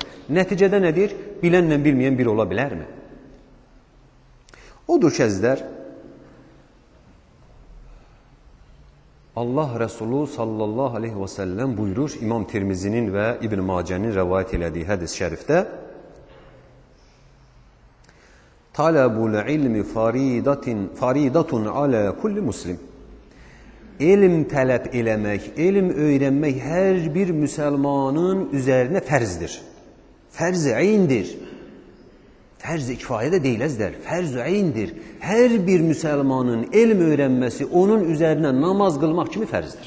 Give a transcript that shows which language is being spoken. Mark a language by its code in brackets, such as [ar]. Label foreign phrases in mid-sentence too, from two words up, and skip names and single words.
[az] Nəticədə nədir? Bilənlə bilməyən biri ola bilərmi? Odur ki, əzizlər, Allah Resulü [ar] صلى الله عليه وسلم [az] buyurur, İmam Tirmizinin və İbn Macənin rəvayət elədiyi hədis şərifdə, [ar] طلب العلم فريضة على كل مسلم. [az] Elm tələb eləmək, elm öyrənmək hər bir müsəlmanın üzərinə fərzdir. Fərz-i əyndir. Fərz-i kifayə də deyil əzizlər, fərz-i əyndir. Hər bir müsəlmanın elm öyrənməsi onun üzərinə namaz qılmaq kimi fərzdir.